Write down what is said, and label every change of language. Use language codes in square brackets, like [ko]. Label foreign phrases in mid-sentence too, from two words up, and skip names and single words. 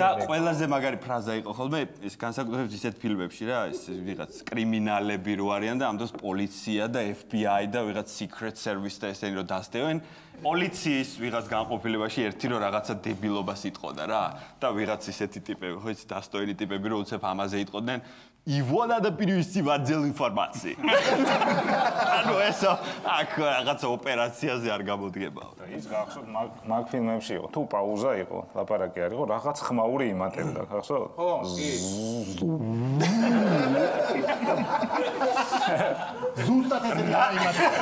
[ka] და ყველაზე მაგარი ფრაზა იყო ხოლმე ეს განსაკუთრებით ისეთ ფილმებში რა ეს ვიღაც კრიმინალები რო არიან და ამ დროს პოლიცია და FBI და ვიღაც [en] secret service [ka] და ესენი რო დასდევენ პოლიციის ვიღაც განყოფილებაში ერთი რო რაღაცა დებილობას იტყოდა რა და ვიღაც ისეთი ტიპები ხო იცი დასტოილი ტიპები რო უცებ ამაზე იტყოდნენ [ru] Его надо перевести в отдел информации. [ka] ანუ ესო აქ რაღაცა ოპერაციაზე არ გამოდგებაო. ის გახსოვთ მაგ ფილმებში იყო თუ პაუზა იყო, ლაპარაკი არ იყო, რაღაც ხმაური იმატებდა, გახსოვთ? ხო, კი. ზუსტად ესე დაიმატება.